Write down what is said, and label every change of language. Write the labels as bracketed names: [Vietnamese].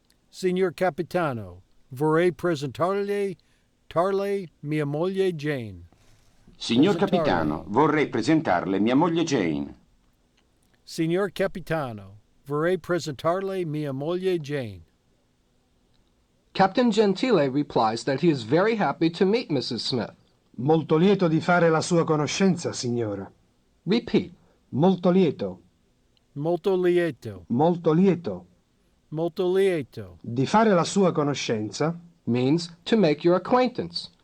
[Italian] Signor Capitano, vorrei presentarle mia moglie Jane. Signor Presentarle. capitano, vorrei presentarle mia moglie Jane. Signor Capitano, Vorrei presentarle mia moglie Jane. [English] Captain Gentile replies that he is very happy to meet Mrs. Smith. [Italian] Molto lieto di fare la sua conoscenza, signora. [English] Repeat. [Italian] Molto lieto. Molto lieto. Molto lieto. Molto lieto. Di fare la sua conoscenza. [English] Means to make your acquaintance.